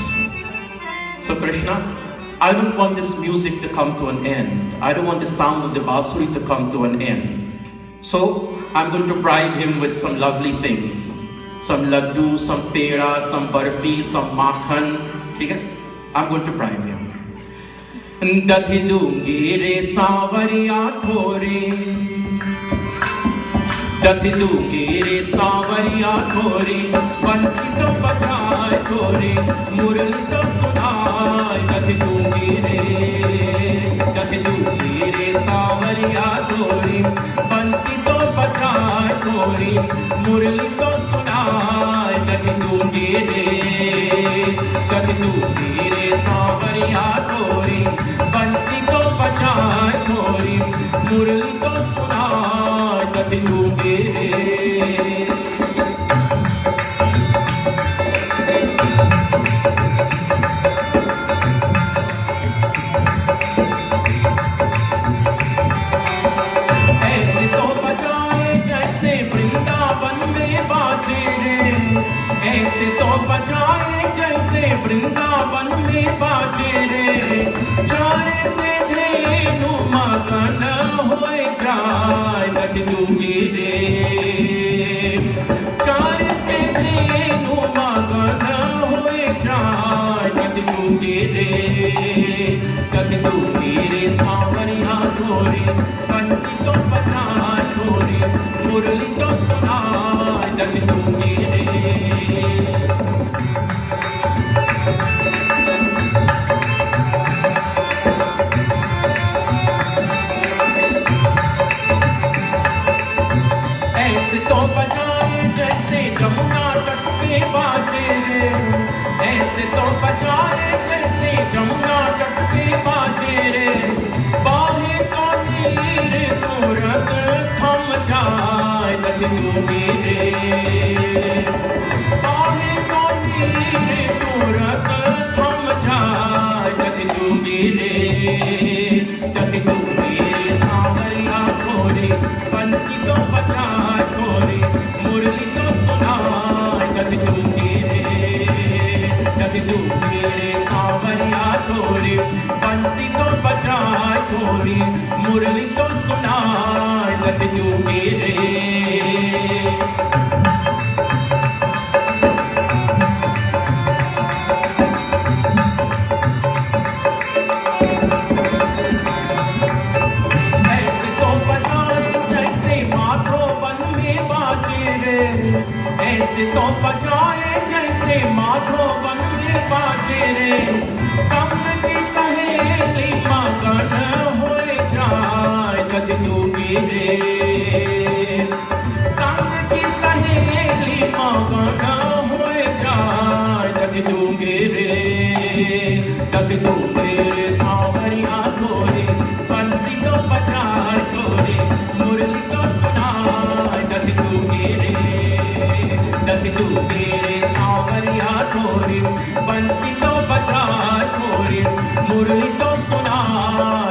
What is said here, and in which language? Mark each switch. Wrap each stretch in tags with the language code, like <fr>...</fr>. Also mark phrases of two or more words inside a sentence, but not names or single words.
<en>So Krishna, I don't want this music to come to an end. I don't want the sound of the basuri to come to an end. So I'm going to bribe him with some lovely things. Some laddu, some pera, some barfi, some makhan. Okay? I'm going to bribe him.</en> <hi>दधिदुंगी रे सवरिया थोरे, दधिदुंगी रे सवरिया थोरे, बंसी तो बजाए थोरे, मुरली तो सुनाए. दधिदुंगी रे सवरिया थोरे, बंसी तो बजाए थोरे, मुरली तो सुनाए. दधिदुंगी रे सवरिया थोरे, बंसी तो बजाए थोरे, मुरली तो सुनाए. Dadhidungi ऐसे तो बजाए जैसे वृंदावन में बाजे रे, ऐसे तो बजाए जैसे वृंदावन में बाजे रे, चारे में धेनु मगन होए जाए. दधिदुंगी रे, चारे में धेनु मगन होए जाए. दधिदुंगी रे, दधिदुंगी रे सवरिया थोरे, बंसी तो बजाए थोरे, मुरली तो सुनाए. दधिदुंगी रे. ऐसे तो बजाए जैसे जमुना तट पे बाजे रे, ऐसे तो बजाए जैसे जमुना तट पे बाजे रे, बाहें तो नीर तुरंत थम जाए. दधिदुंगी रे, बाहें तो नीर तुरंत थम जाए. दधिदुंगी रे, दधिदुंगी रे सवरिया थोरे, बंसी तो बजाए थोरे, मुरली तो सुनाए. दधिदुंगी रे, दधिदुंगी रे सवरिया थोरे, बंसी तो बजाए थोरे, मुरली तो सुनाए. दधिदुंगी रे. ऐसे तो बजाए जैसे माधोवन में बाजे रे, ऐसे तो बजाए जैसे माधोवन में बाजे रे, संग की सहेली मगन होए जाए. दधिदुंगी रे, संग की सहेली मगन होए जाए. दधिदुंगी रे, दधिदुंगी रे सवरिया थोरे, बंसी तो बजाए थोरे, मुरली तो सुनाए. दधिदुंगी रे, दधिदुंगी रे सवरिया थोरे, बंसी तो बजाए थोरे, मुरली तो सुनाए.</hi>